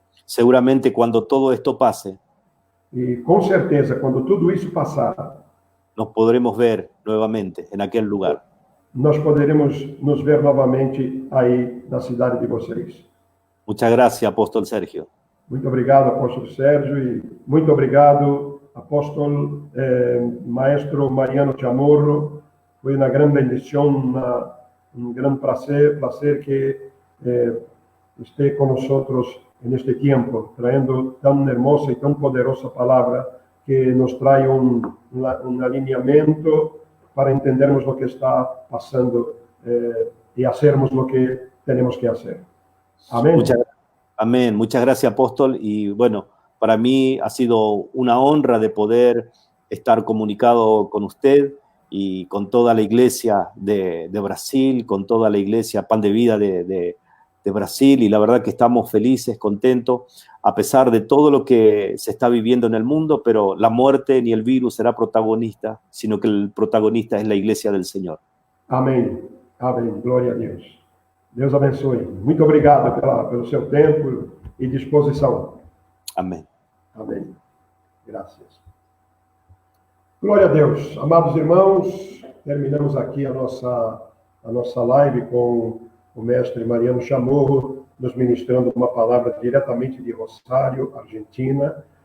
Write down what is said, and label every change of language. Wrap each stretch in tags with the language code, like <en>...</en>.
<es>Seguramente cuando todo esto pase,</es> <pt>E com certeza, quando tudo isso passar,</pt> <es>nos podremos ver nuevamente en aquel lugar.</es> <pt>nós poderemos nos ver novamente aí na cidade de vocês.</pt> <es>Muchas gracias, apóstol Sergio.</es> <pt>Muito obrigado, apóstolo Sérgio, e muito obrigado, apóstolo maestro Mariano Chamorro. Foi uma grande bendição, um grande prazer que esteja conosco neste tempo, trazendo tão hermosa e tão poderosa palavra que nos traz um alinhamento para entendermos o que está passando e fazermos o que temos que fazer. Amém.</pt> <es>Amén. Muchas gracias, apóstol. Y bueno, para mí ha sido una honra de poder estar comunicado con usted y con toda la iglesia de Brasil, con toda la iglesia Pan de Vida de Brasil. Y la verdad que estamos felices, contentos, a pesar de todo lo que se está viviendo en el mundo, pero la muerte ni el virus será protagonista, sino que el protagonista es la iglesia del Señor.</es> <pt>Amém. Amém. Glória a Deus. Deus abençoe. Muito obrigado pelo seu tempo e disposição.</pt> <es>Amén.</es> <pt>Amém. Graças. Glória a Deus. Amados irmãos, terminamos aqui a nossa live com o mestre Mariano Chamorro, nos ministrando uma palavra diretamente de Rosário, Argentina.</pt>